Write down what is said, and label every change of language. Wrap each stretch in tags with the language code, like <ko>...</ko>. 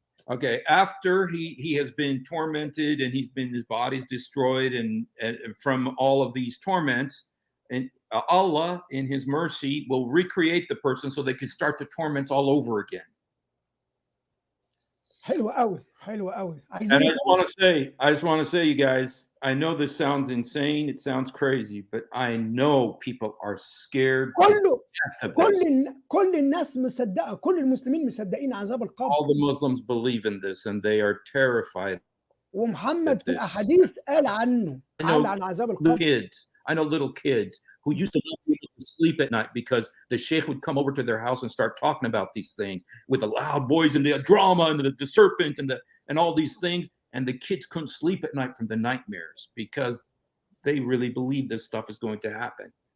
<en>Okay, after he has been tormented and his body's destroyed and from all of these torments, and Allah in his mercy will recreate the person so they can start the torments all over again.</en> <ar>حلوة قوي حلوة قوي.</ar> <en>And I just want to say, you guys, I know this sounds insane, it sounds crazy, but I know people are scared of this.</en> <ar>كل الناس مصدقة، كل المسلمين مصدقين عذاب القبر.</ar> <en>All the Muslims believe in this and they are terrified.</en> <ar>ومحمد في الأحاديث قال عنه، قال عن عذاب القبر.</ar> <en>I know little kids who used to not be able to sleep at night because the sheikh would come over to their house and start talking about these things with a loud voice and the drama and the serpent and all these things, and the kids couldn't sleep at night from the nightmares because they really believe this stuff is going to happen.</en>